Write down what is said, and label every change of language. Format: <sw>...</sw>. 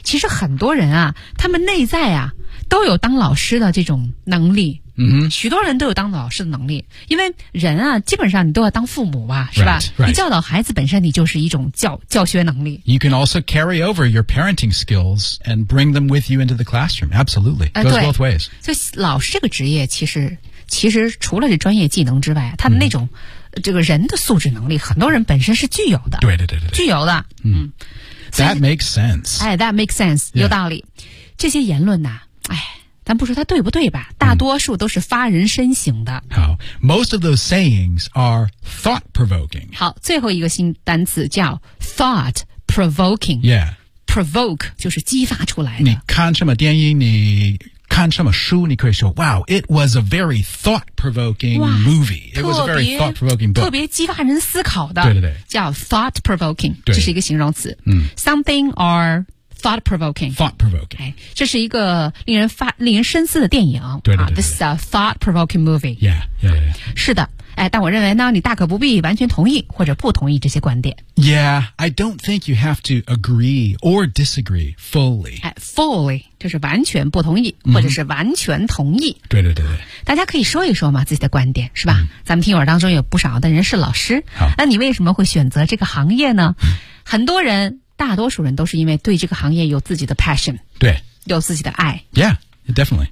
<zh>其实很多人啊他们内在啊都有当老师的这种能力。 Mm-hmm. 许多人都有当老师的能力因为人啊基本上你都要当父母吧是吧</zh> <en>right, right.</en> <zh>你教导孩子本身你就是一种教学能力</zh> <en>You can also carry over your parenting skills and bring them with you into the classroom Absolutely, it goes both ways</en> <zh>所以老师这个职业其实除了这专业技能之外他的那种、mm-hmm. 这个人的素质能力很多人本身是具有的对对对对具有的、</zh> <en>mm-hmm. 嗯、That makes sense、哎、That makes sense、 yeah.</en> <zh>有道理这些言论啊哎咱不说它对不对吧大多数都是发人深省的、</zh> <en>嗯、好 Most of those sayings are thought provoking</en> <zh>好最后一个新单词叫 thought provoking</zh> <en>Yeah</en> <zh>Provoke 就是激发出来的你看什么电影你看什么书你可以说</zh> <en>Wow It was a very thought provoking movie It was a very thought provoking book</en> <zh>特别激发人思考的对对对叫 thought provoking 对这是一个形容词、嗯、</zh> <en>Something or Thought-provoking.</en> <zh>哎，这是一个令人深思的电影。对对 对, 对, 对、</zh> <en>啊。This is a thought-provoking movie. Yeah, yeah, yeah.</en> <zh>是的，哎，但我认为呢，你大可不必完全同意或者不同意这些观点。</zh> <en>Yeah, I don't think you have to agree or disagree fully.</en> <zh>哎 ，fully 就是完全不同意、mm-hmm. 或者是完全同意。对对对对。大家可以说一说嘛，自己的观点是吧？ Mm-hmm. 咱们听友当中有不少的人是老师，好，那你为什么会选择这个行业呢？很多人。大多数人都是因为对这个行业有自己的 passion 对有自己的爱</zh> <en>Yeah, definitely</en>